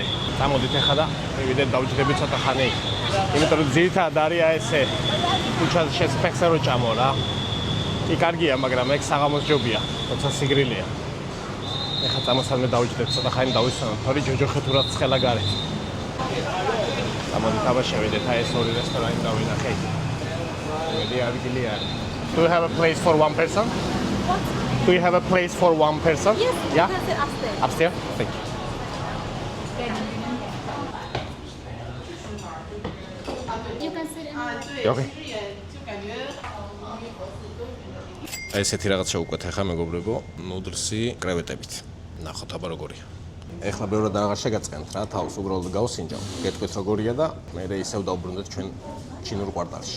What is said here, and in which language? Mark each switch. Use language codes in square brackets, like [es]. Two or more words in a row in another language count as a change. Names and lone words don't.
[ka] წამოდით ახლა და მივიდეთ დავჯდები ცოტა ხანი. იმიტომ რომ ძირითადად არის ესე ქუჩაზე შესფეხზე რო ჭამო რა. კი კარგია, მაგრამ ეგ საღამოს ჯობია, როცა სიგრილეა. ეხლა წამოსადმე დავჯდეთ ცოტა ხანი დავისვენოთ, თორე ჯოჯოხეთ ურად ცხელა გარეთ. წამოდით აბა შევიდეთ აი ეს ორი რესტორანი დავინახე. მედი ადგილი არის. [en] Do you have a place for one person? What? Do you have a place for one person? Yes, Yeah? you can sit upstairs. Upstairs? Thank you. You can sit in the Okay. [ka] აი ესეთი რაღაც შევუკვეთ ახლა მეგობრებო, ნუდლსი კრევეტებით. ნახოთ აბა როგორია. ეხლა ბევრად აღარ შეგაწყენთ რა, თავს უბრალოდ გავსინჯავ. გეტყვით როგორია და მე ისევ დავბრუნდეთ ჩვენ ჩინურ კვარტალში.